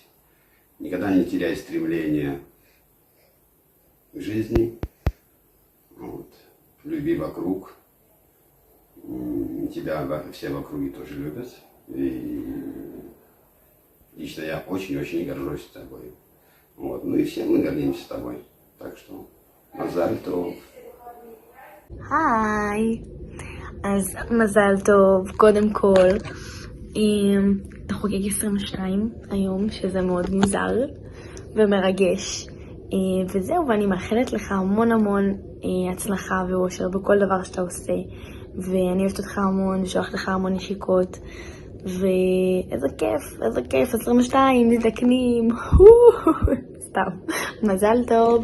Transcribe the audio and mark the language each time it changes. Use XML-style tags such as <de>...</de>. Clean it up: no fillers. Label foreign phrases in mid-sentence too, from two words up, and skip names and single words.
<ru>Никогда не теряй стремления к жизни. Вот. Люби вокруг. Тебя все в округе тоже любят. И лично я очень-очень горжусь тобой. Вот. Ну и все мы гордимся тобой. Так что</ru> <he>מזל טוב. היי, אז מזל טוב, קודם כל, אתה חוגג 22 היום, שזה מאוד מוזר ומרגש, וזהו, ואני מאחלת לך המון הצלחה ואושר בכל דבר שאתה עושה, ואני אוהבת אותך המון, ושולחת לך המון נשיקות, ואיזה כיף, 22, נזדקנים, סתם, מזל טוב.</he>